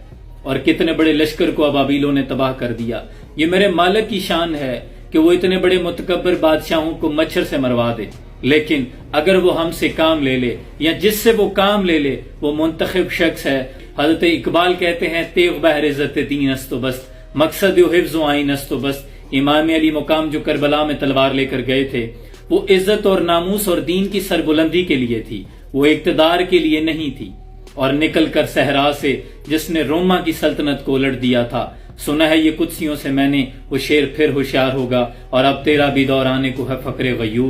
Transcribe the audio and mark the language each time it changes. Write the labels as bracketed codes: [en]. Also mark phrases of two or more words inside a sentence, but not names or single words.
[ur] اور کتنے بڑے لشکر کو ابابیلوں نے تباہ کر دیا. یہ میرے مالک کی شان ہے کہ وہ اتنے بڑے متکبر بادشاہوں کو مچھر سے مروا دے. لیکن اگر وہ ہم سے کام لے لے یا جس سے وہ کام لے لے وہ منتخب شخص ہے. حضرت اقبال کہتے ہیں [fa] تیغ بہر عزت دین است و بست، مقصد و حفظ و آئین است و بست. [ur] امام علی مقام جو کربلا میں تلوار لے کر گئے تھے وہ عزت اور ناموس اور دین کی سربلندی کے لیے تھی، وہ اقتدار کے لیے نہیں تھی. اور نکل کر صحرا سے جس نے روما کی سلطنت کو الٹ دیا تھا، سنا ہے یہ قدسیوں سے میں نے، وہ شیر پھر ہوشیار ہوگا اور اب تیرا بھی دور آنے کو ہے فقر غیور.